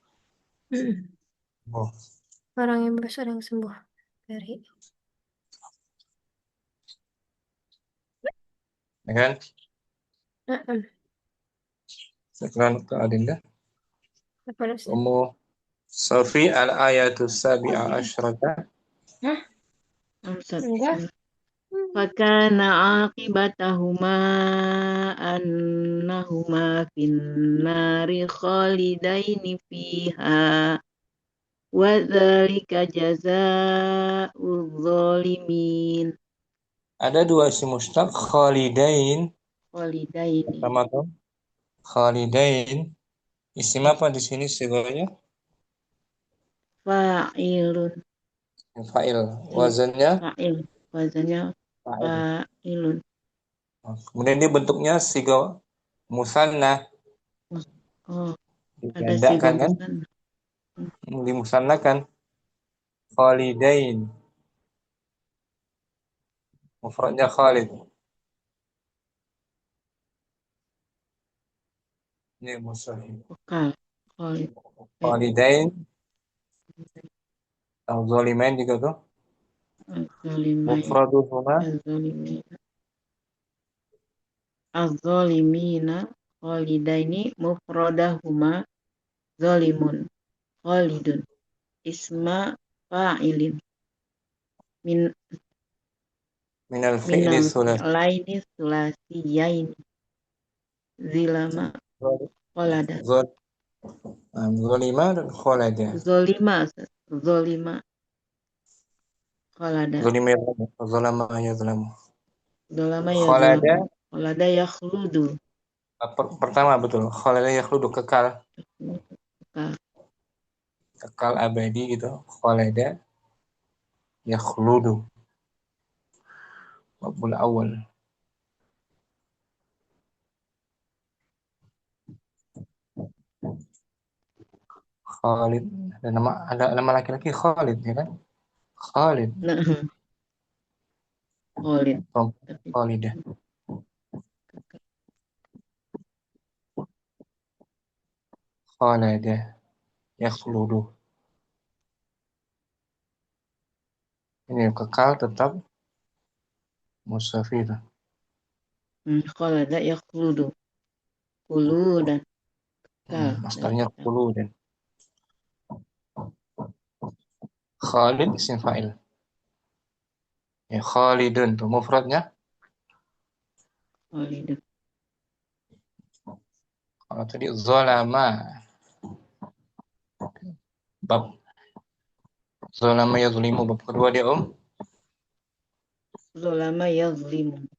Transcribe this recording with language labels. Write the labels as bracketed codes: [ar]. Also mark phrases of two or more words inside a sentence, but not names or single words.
[id] Oh. Orang yang bebas, orang yang sembuh dari. Ya kan? Sekarang ke Adinda. [ar] في الآية السابعة عشرة. [id] Enggak. [ar] فكان عاقبتهما أنهما في النار خالدين فيها وذلك جزاء الظالمين. [id] Ada dua [ar] اسم مشتق, [id] khalidain. [ar] خالدين. [id] Pertama tuh khalidain. Isim apa di sini siganya? [ar] فاعل. [id] Fa'il. Wazannya? Fa'il. Wazannya fa'ilun. Kemudian dia bentuknya siga musanna. Oh, ada siga Digandakan kan? musanna. Dimusannakan. Khalidain. Mufradnya Khalid. Ini musahih. Khalid. Khalidain. Al-Zalimain juga tuh. [ar] مفردهما. الظالمين خالدين مفردهما ظالم خالد اسما فاعل من الفعل لين ثلاثيين ظلم خلد [id] zolima dan khalada. [ar] ظلم خلد. ظلم يظلم. ظلم ي خلد. خلد يخلد. [id] Pertama betul. [ar] خلد يخلد kekal. [id] Kekal abadi gitu. [ar] خلد يخلد. باب الأول. Khalid. [id] Ada nama laki-laki Khalid ya kan? Khalid. Khalid. [ar] Khalidah. خلد يخلد. [id] Ini kekal tetap musafir. [ar] خلد يخلد. خلودا. [id] Masdarnya khuludan. [ar] خالد اسم فاعل. [id] Ya, Khalidun tuh mufradnya. Khalidun. Kalau tadi zolama. Bab [ar] ظلم يظلم [id] bab kedua dia [ar] ظلم يظلم.